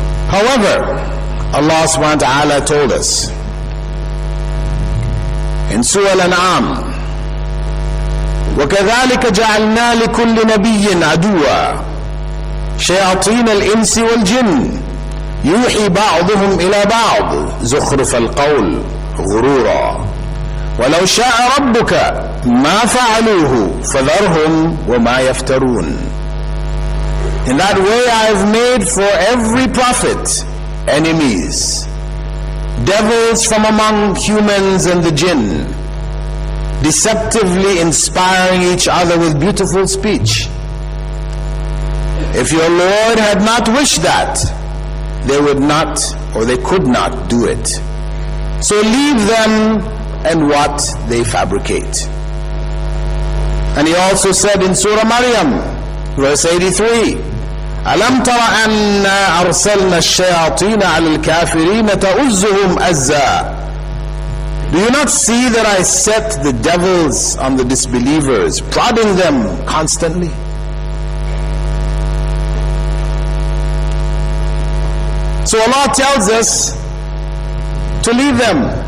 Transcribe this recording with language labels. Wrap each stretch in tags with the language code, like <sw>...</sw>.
<en>However, Allah subhanahu wa ta'ala told us in Surah Al-An'am,</en> <ar>وَكَذَلِكَ جَعَلْنَا لِكُلِّ نَبِيٍّ عَدُوًّا شَيَاطِينَ الْإِنسِ وَالْجِنِّ يُوحِي بَعْضُهُمْ إِلَى بَعْضٍ زُخْرُفَ الْقَوْلِ غُرُورًا وَلَوْ شَاءَ رَبُّكَ مَا فَعَلُوهُ فَذَرْهُمْ وَمَا يَفْتَرُونَ.</ar> <en>In that way I have made for every prophet enemies, devils from among humans and the jinn, deceptively inspiring each other with beautiful speech. If your Lord had not wished that, they would not, or they could not do it. So leave them and what they fabricate. And He also said in Surah Maryam, verse 83,</en> <ar>ألم تر أنا أرسلنا الشياطين على الكافرين تؤزهم أزا.</ar> <en>Do you not see that I set the devils on the disbelievers, prodding them constantly? So Allah tells us to leave them.</en>